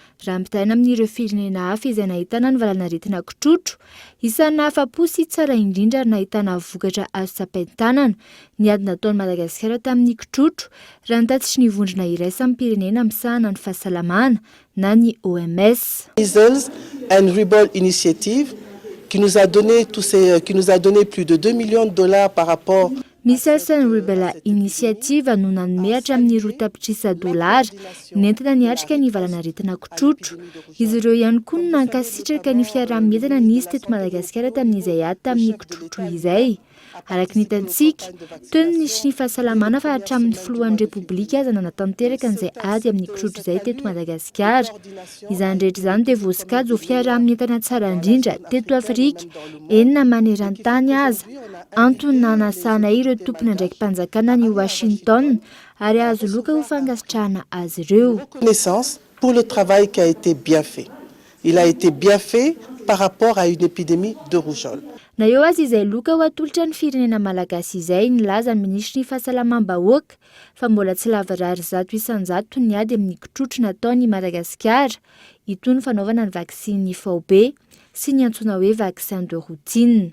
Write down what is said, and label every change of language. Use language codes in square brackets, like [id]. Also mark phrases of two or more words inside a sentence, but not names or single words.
[mg] raha ampitaina amin'ireo firenena hafa izay nahitana ny valanaretina kitrotro isan'ny afa-po sy tsara indrindra ary nahitana vokatra azo tsapain-tanana ny ady nataon'i Madagasikara tamin'ny kitrotro raha nitatsitry ny vondrona iraisan'ny pirenena misahana ny fahasalamana na ny OMS. [fr] Measles and Rubella Initiative qui nous a donné plus de 2 millions de dollars par rapport [mg] Measles and Rubella Initiative no nanome hatramin'ny $10 nentina niatrika ny valanaretina kitrotro. Izy ireo ihany koa no nankasitraka ny fiaraha-mientana nisy teto Madagasikara tamin'izay ady tamin'ny kitrotro izay. Araka ny hitantsika, toy ny nisy ny fahasalamana fa hatramin'ny filohan'ny repoblika aza nanatanteraka an'izay ady amin'ny kitrotro izay teto Madagasikara. Izany rehetra izany dia voasokajy ho fiaraha-mientana tsara indrindra teto Afrika, enina maneran-tany aza. Antony nanasana ireo tompona ndraiky mpanjakana ny Washington ary azo loka ho fangasitrahana azy ireo. [fr] Reconnaissance pour le travail qui a été bien fait. Il a été bien fait par rapport à une épidémie de rougeole. [mg] Na eo azy izay loka ho atolotra ny firenena malagasy izay nilaza ny ministry ny fahasalamam-bahoaka fa mbola tsy lavarary 100% ny ady amin'ny kitrotro nataon'i Madagasikara itony fanaovana ny vaksiny VB sy ny antsoina hoe [fr] vaccin de routine.